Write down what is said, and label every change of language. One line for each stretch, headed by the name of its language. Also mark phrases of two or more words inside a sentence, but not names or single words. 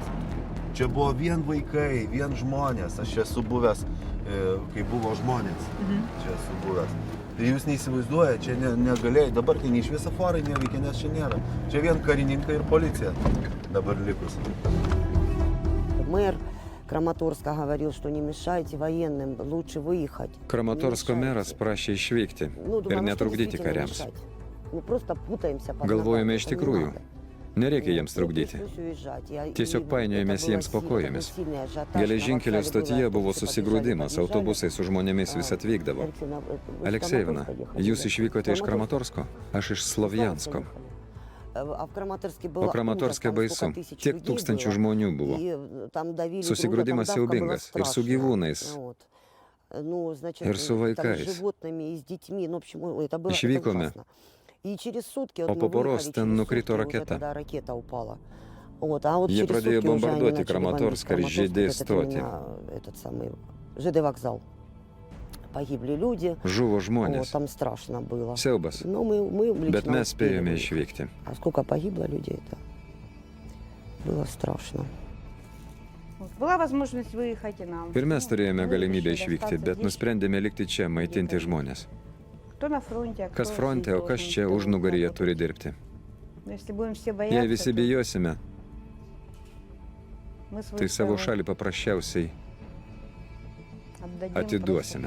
Lithuanian: Čia buvo vien vaikai, vien žmonės. Aš čia esu buvęs, kai buvo žmonės. Čia esu buvęs. Tai jūs neįsivaizduojate, čia negalėjai. Dabar tai nei šviesoforai neveikia, nes čia nėra. Čia vien karininkai ir policija dabar likus.
Russian: Мер Краматорска говорил, что не мешайте военным, лучше выехать.
Lithuanian: Kramatorsko meras prašė išvykti
Russian: Ну,
Lithuanian: ir
Russian: думаю, ну, что
Lithuanian: netrukdyti
Russian: действительно
Lithuanian: kariams.
Russian: мешать? Мы просто путаемся под
Lithuanian: Galvojame
Russian: ногами,
Lithuanian: iš
Russian: это не
Lithuanian: tikrųjų,
Russian: надо.
Lithuanian: nereikia jiems
Russian: Ну,
Lithuanian: trukdyti.
Russian: пришлось уезжать.
Lithuanian: Tiesiog painiojamės jiems po kojomis. Geležinkelio stotyje buvo susigrūdimas, autobusai su žmonėmis vis atvykdavo. Aleksejevna, jūs išvykote iš Kramatorsko, aš iš Slovjansko. O Kramatorske baisu. Tiek tūkstančių žmonių buvo. Susigrūdimas siaubingas ir su gyvūnais, ir su vaikais. Išvykome, o po poros ten nukrito raketa. Jie pradėjo bombarduoti Kramatorską ir žydė stotį.
Russian: Погибли люди.
Lithuanian: Žuvo žmonės.
Russian: Там страшно было.
Lithuanian: Siaubas.
Russian: Но мы
Lithuanian: Bet
Russian: лично
Lithuanian: mes spėjome
Russian: успели.
Lithuanian: išvykti.
Russian: А сколько погибло людей, это было страшно. Была возможность выехать и нам.
Lithuanian: Ir mes turėjome galimybę išvykti, bet nusprendėme likti čia, maitinti žmonės.
Russian: Кто на фронте, а кто
Lithuanian: Kas fronte, o kas
Russian: здесь
Lithuanian: čia
Russian: должен.
Lithuanian: užnugaryje turi dirbti.
Russian: Но если будем все
Lithuanian: Jei
Russian: бояться,
Lithuanian: visi bijosime,
Russian: мы свою
Lithuanian: tai savo
Russian: страну
Lithuanian: šalį paprasčiausiai
Russian: отдадим
Lithuanian: atiduosime.